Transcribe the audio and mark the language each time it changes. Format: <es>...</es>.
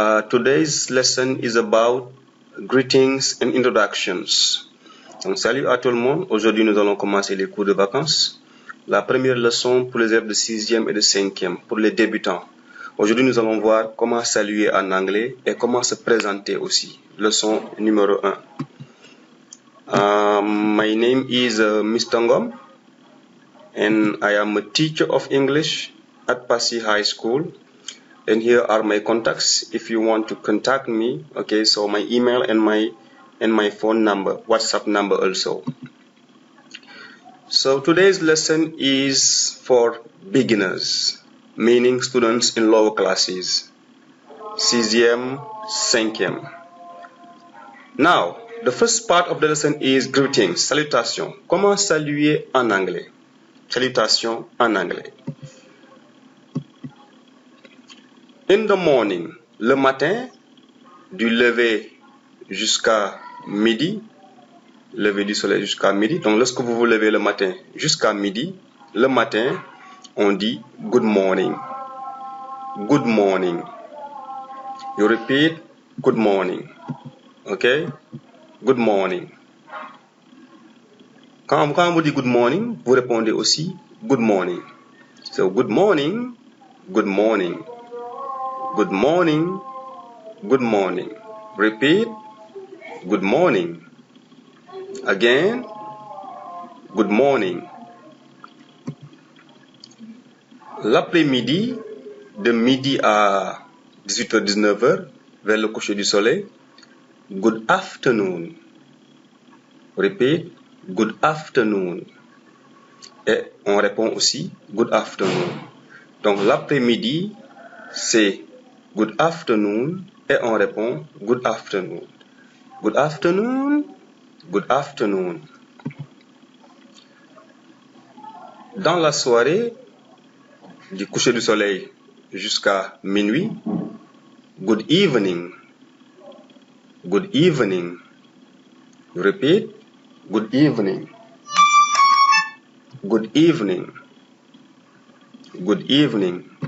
<en>Today's lesson is about greetings and introductions.</en> <fr>Donc, salut à tout le monde, aujourd'hui nous allons commencer les cours de vacances. La première leçon pour les élèves de 6e et de 5e, pour les débutants. Aujourd'hui nous allons voir comment saluer en anglais et comment se présenter aussi. Leçon numéro 1.</fr> <en>My name is Mr. Ngom. And I am a teacher of English at Passy High School, and here are my contacts if you want to contact me. Okay, so my email and my phone number, WhatsApp number also. So today's lesson is for beginners, meaning students in lower classes, 6e, 5e. Now, the first part of the lesson is greetings, salutation.</en> <fr>Comment saluer en anglais? Salutations en anglais.</fr> <en>In the morning,</en> <fr>le matin, du lever jusqu'à midi, lever du soleil jusqu'à midi. Donc lorsque vous vous levez le matin jusqu'à midi, le matin, on dit</fr> <en>good morning. Good morning. You repeat good morning. Okay? Good morning.</en> <fr>Quand vous dites</fr> <en>good morning,</en> <fr>vous répondez aussi good morning.</fr> <en>So good morning, good morning, good morning, good morning. Repeat, good morning. Again, good morning.</en> <fr>L'après-midi, de midi à 18h-19h, vers le coucher du soleil,</fr> <en>good afternoon. Repeat, good afternoon.</en> <fr>Et on répond aussi</fr> <en>good afternoon.</en> <fr>Donc l'après-midi, c'est</fr> <en>good afternoon</en> <fr>et on répond good afternoon.</fr> <en>Good afternoon, good afternoon.</en> <fr>Dans la soirée, du coucher du soleil jusqu'à minuit,</fr> <en>good evening. Good evening. Repeat. Good evening. Good evening. Good evening.</en>